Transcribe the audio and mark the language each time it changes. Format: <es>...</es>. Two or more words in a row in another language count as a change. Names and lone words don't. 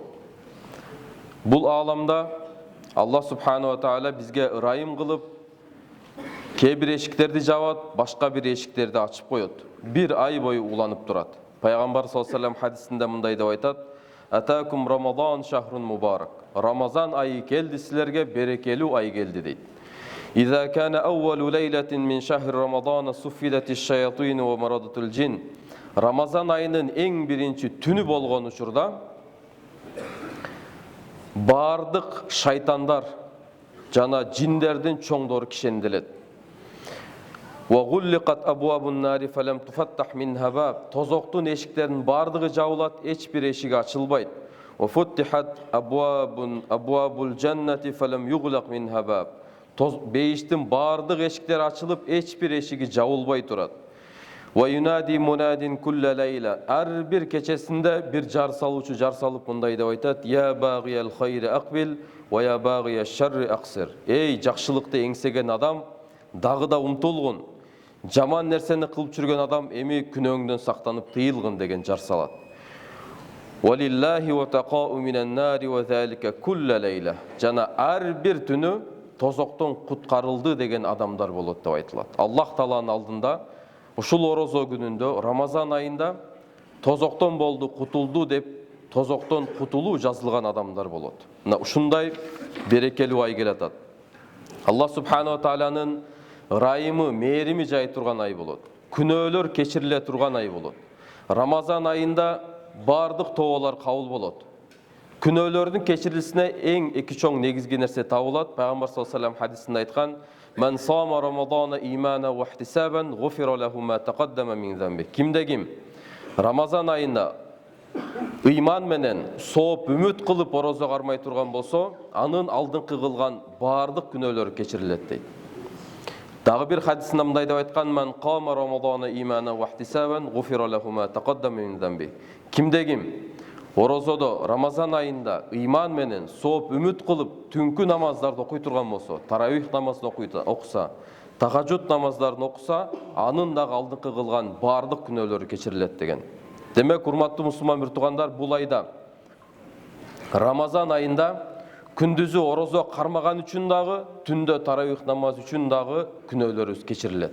<ky>Бул ааламда</ky> <ar>الله سبحانه تعالى</ar> <ky>бизге ырайым кылып, кээ бир эшиктерди жабат, башка бир эшиктерди ачып коет. Бир ай бою уланып турат. Пайгамбар</ky> <ar>صلى الله عليه وسلم</ar> <ky>хадисинде мындай деп айтат:</ky> <ar>"أتاكم رمضان شهر مبارك."</ar> <ky>Рамазан айы келди, силерге берекелүү ай келди дейт.</ky> <ar>"إذا كان أول ليلة من شهر رمضان صفدت الشياطين ومردة الجن."</ar> <ky>Рамазан айынын эң биринчи түнү болгон учурда бардык шайтандар жана джиндердин чоңдору кишенделет.</ky> <ar>وَغُلِّقَتْ أَبْوَابُ النَّارِ فَلَمْ تُفَتَّحْ مِنْهَا بَابٌ.</ar> <ky>Тозоктун эшиктеринин бардыгы жабылат, эч бир эшиги ачылбайт.</ky> <ar>وَفُتِّحَتْ أَبْوَابُ الْجَنَّةِ فَلَمْ يُغْلَقْ منها باب.</ar> <ky>Бейиштин бардык эшиктери ачылып, эч бир эшиги жабылбай турат.</ky> <ar>وَيُنَادِي مُنَادٍ كُلَّ لَيْلَةٍ.</ar> <ky>Ар бир кечесинде бир жар салуучу жар салып мындай деп айтат:</ky> <ar>"يا باغي الخير أقبل ويا باغي الشر أقصر."</ar> <ky>Эй, жакшылыкты эңсеген адам, дагы да умтулгун. Жаман нерсени кылып жүргөн адам эми күнөөңдөн сактанып тыйылгын деген жар салат.</ky> <ar>"ولله عتقاء من النار وذلك كل ليلة."</ar> <ky>Жана ар бир түнү тозоктон куткарылды деген адамдар болот деп айтылат. Аллах Тааланын алдында ушул орозо күнүндө, Рамазан айында тозоктон болду, кутулду деп тозоктон кутулуу жазылган адамдар болот. Мына ушундай берекелүү ай келатат.</ky> <ar>الله سبحانه</ar> <ky>тааланын ырайымы, мээрими жай турган ай болот. Күнөөлөр кечириле турган ай болот. Рамазан айында бардык тоолор кабыл болот. Күнөөлөрдүн кечирилисине эң эки чоң негизги нерсе табылат. Пайгамбар</ky> <ar>صلى الله عليه وسلم</ar> <ky>хадисинде айткан:</ky> <ar>"من صام رمضان إيمانا واحتسابا غفر له ما تقدم من ذنبه."</ar> <ky>Кимде ким Рамазан айында ыйман менен сооп үмүт кылып орозо кармай турган болсо, анын алдыңкы кылган бардык күнөөлөрү кечирилет дейт. Дагы бир хадисинде мындай деп айткан:</ky> <ar>"من قام رمضان إيمانا واحتسابا غفر له ما تقدم من ذنبه."</ar> <ky>Кимде ким орозодо Рамазан айында ыйман менен сооп үмүт кылып түнкү намаздарды окуй турган болсо, таравих намазын окуса, тахажжуд намаздарын окуса, анын дагы алдыңкы кылган бардык күнөөлөрү кечирилет деген. Демек, урматтуу мусулман бир туугандар, бул айда Рамазан айында күндүзү орозо кармаган үчүн дагы, түндө таравих намаз үчүн дагы күнөөлөрүбүз кечирилет.</ky>